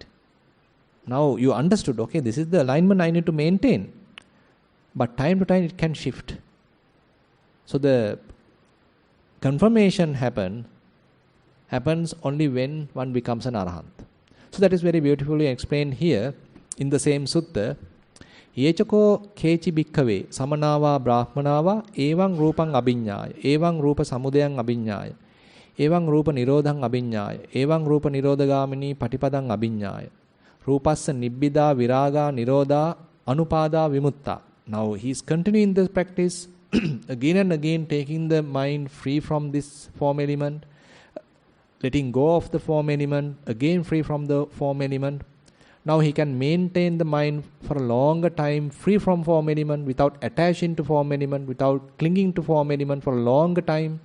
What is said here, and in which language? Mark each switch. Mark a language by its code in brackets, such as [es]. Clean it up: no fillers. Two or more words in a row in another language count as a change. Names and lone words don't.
[en] Now you understood, okay, this is the alignment I need to maintain. But time to time it can shift. So the confirmation happens only when one becomes an arahant. So that is very beautifully explained here in the same sutta. [pi] Yechako kechi bhikkave samanava brahmanava evang rupang abhiññāya evang rupa samudayang abhiññāya evang rupa nirodhang abhiññāya evang rupa nirodhagamini patipadang abhiññāya rupassa nibbida viraga nirodha anupada vimutta. [en] Now he is continuing this practice again and again, taking the mind free from this form element, letting go of the form element, again free from the form element. Now he can maintain the mind for a longer time free from form element, without attaching to form element, without clinging to form element for a longer time.